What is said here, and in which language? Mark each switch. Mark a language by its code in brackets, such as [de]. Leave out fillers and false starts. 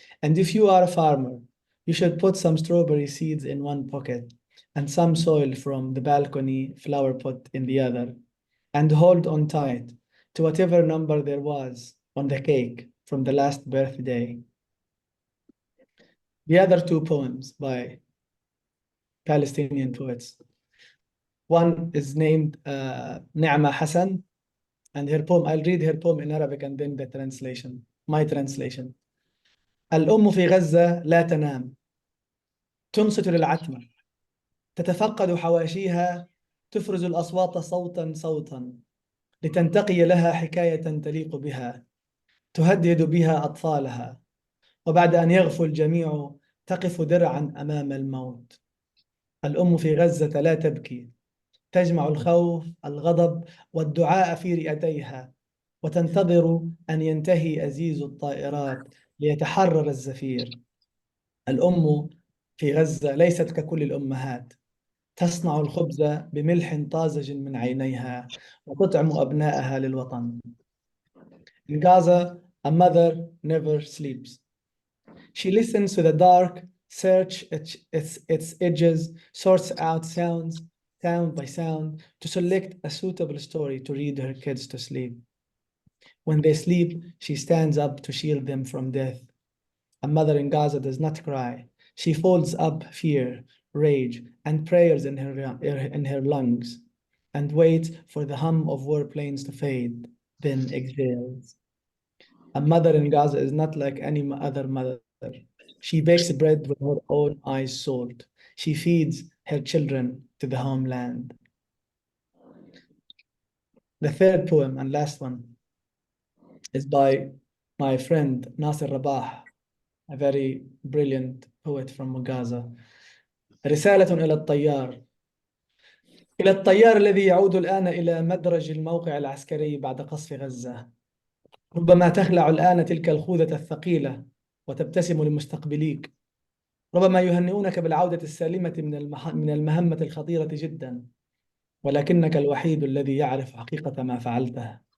[en] And if you are a farmer, you should put some strawberry seeds in one pocket and some soil from the balcony flower pot in the other, and hold on tight to whatever number there was on the cake from the last birthday. The other 2 poems by Palestinian poets. One is named Ne'ma Hassan, and her poem, I'll read her poem in Arabic and then the translation, my translation. [ar] الأم في غزة لا تنام، تنصت للعتمة، تتفقد حواشيها، تفرز الأصوات صوتا صوتا، لتنتقي لها حكاية تليق بها، تهدد بها أطفالها، وبعد أن يغفو الجميع تقف درعا أمام الموت. الأم في غزة لا تبكي، تجمع الخوف، الغضب والدعاء في رئتيها، وتنتظر أن ينتهي أزيز الطائرات ليتحرر الزفير. الأم في غزة ليست ككل الأمهات، تصنع الخبز بملح طازج من عينيها وتطعم أبنائها للوطن. [en] In Gaza, a mother never sleeps. She listens to the dark, search its edges, sorts out sounds, sound by sound, to select a suitable story to read her kids to sleep. When they sleep, she stands up to shield them from death. A mother in Gaza does not cry. She folds up fear, rage, and prayers in her lungs, and waits for the hum of warplanes to fade, then exhales. A mother in Gaza is not like any other mother. She bakes bread with her own eyes salt. She feeds her children to the homeland. The third poem and last one is by my friend Nasir Rabah, a very brilliant poet from Gaza. [ar] رسالة إلى الطيار. إلى الطيار الذي يعود الآن إلى مدرج الموقع العسكري بعد قصف غزة. ربما تخلع الآن تلك الخوذة الثقيلة وتبتسم لمستقبليك. ربما يهنئونك بالعودة السالمة من المهمة الخطيرة جدا، ولكنك الوحيد الذي يعرف حقيقة ما فعلته.